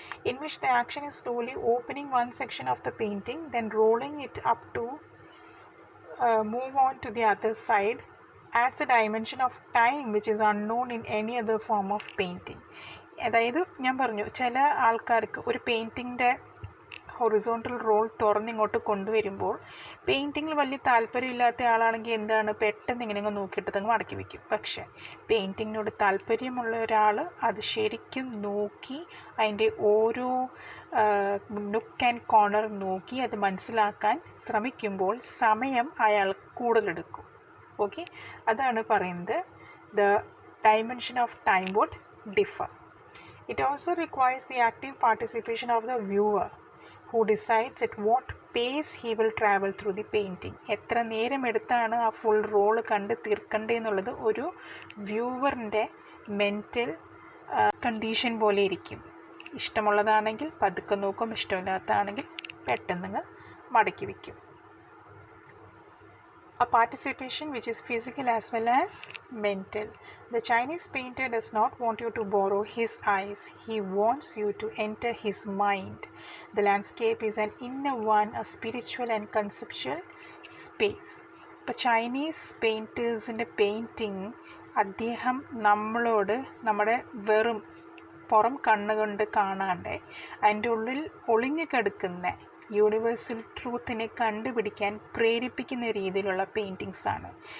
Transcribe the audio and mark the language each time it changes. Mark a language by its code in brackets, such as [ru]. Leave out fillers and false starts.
[en] In which the action is slowly opening one section of the painting, then rolling it up to move on to the other side, adds a dimension of time which is unknown in any other form of painting. [ml] അതായത് ഞാൻ പറഞ്ഞു, ചില ആൾക്കാർക്ക് ഒരു പെയിൻറ്റിങ്ങിൻ്റെ horizontal role തുറന്നിങ്ങോട്ട് കൊണ്ടുവരുമ്പോൾ പെയിൻറ്റിങ്ങിൽ വലിയ താല്പര്യമില്ലാത്ത ആളാണെങ്കിൽ എന്താണ്, പെട്ടെന്ന് ഇങ്ങനെ നോക്കിയിട്ട് അങ്ങ് മടക്കി വയ്ക്കും. പക്ഷേ പെയിൻറ്റിങ്ങിനോട് താല്പര്യമുള്ള ഒരാൾ അത് ശരിക്കും നോക്കി അതിൻ്റെ ഓരോ നുക്ക് ആൻഡ് കോർണർ നോക്കി അത് മനസ്സിലാക്കാൻ ശ്രമിക്കുമ്പോൾ സമയം അയാൾ കൂടുതലെടുക്കും. [en] okay, [ml] അതാണ് പറയുന്നത് [en] The dimension of time would differ. It also requires the active participation of the viewer, who decides at what pace he will travel through the painting. [ml] എത്ര നേരം എടുത്താണ് ആ ഫുൾ റോള് കണ്ട് തീർക്കേണ്ടതെന്നുള്ളത് ഒരു വ്യൂവറിൻ്റെ മെൻറ്റൽ കണ്ടീഷൻ പോലെ ഇരിക്കും. ഇഷ്ടമുള്ളതാണെങ്കിൽ പതുക്കെ നോക്കും, ഇഷ്ടമില്ലാത്തതാണെങ്കിൽ പെട്ടെന്ന് മടക്കി വയ്ക്കും. [en] A participation which is physical as well as mental. The Chinese painter does not want you to borrow his eyes. He wants you to enter his mind. The landscape is an inner one, a spiritual and conceptual space. [ml] ഇപ്പോൾ Chinese പെയിൻറ്റേഴ്സിൻ്റെ painting അദ്ദേഹം നമ്മളോട് നമ്മുടെ വെറും പുറം കണ്ണുകൊണ്ട് കാണാണ്ട് അതിൻ്റെ ഉള്ളിൽ ഒളിഞ്ഞു കിടക്കുന്ന യൂണിവേഴ്സൽ ട്രൂത്തിനെ കണ്ടുപിടിക്കാൻ പ്രേരിപ്പിക്കുന്ന രീതിയിലുള്ള പെയിൻറ്റിങ്സ് ആണ്.